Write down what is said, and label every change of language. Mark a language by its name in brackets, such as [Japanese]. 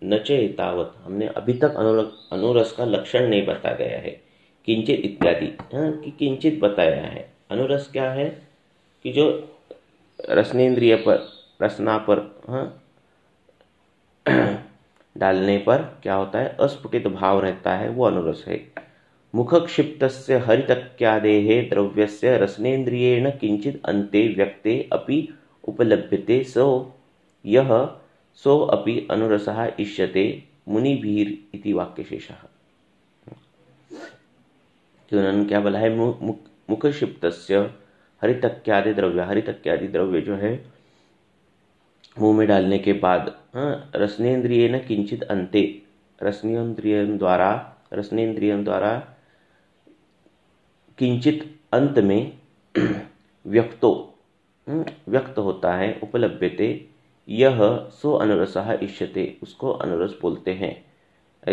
[Hindi] न च एतावत हमने अभी तक अनुरस का लक्षण नहीं बता गया है, किंचित इत्यादि, हाँ, कि किंचित बताया है। अनुरस क्या है कि जो रसनेन्द्रिय पर, रसना पर, हाँ, डालने पर क्या होता है, अस्फुटित भाव रहता है, वो अनुरस है। [Sanskrit] मुखक्षिप्तस्य हरितक्यादेः द्रव्यस्य रसनेन्द्रियेण किंचित अन्ते व्यक्ते अपि उपलभ्यते यह सो अपि अनुरसः इष्यते मुनिभिः इति वाक्यशेषः। [Hindi] तो उन्होंने क्या बोला है, [Sanskrit] मुखक्षिप्तस्य हरितक्यादि द्रव्य, [Hindi] हरितक्यादि द्रव्य जो है मुंह में डालने के बाद, हाँ, [Sanskrit] रसनेन्द्रियेण किंचित अन्ते, [Hindi] रसनेन्द्रियं द्वारा किंचित अंत में व्यक्त होता है, [Sanskrit] उपलभ्यते, यह सो अनुरसः इष्यते, [Hindi] उसको अनुरस बोलते हैं।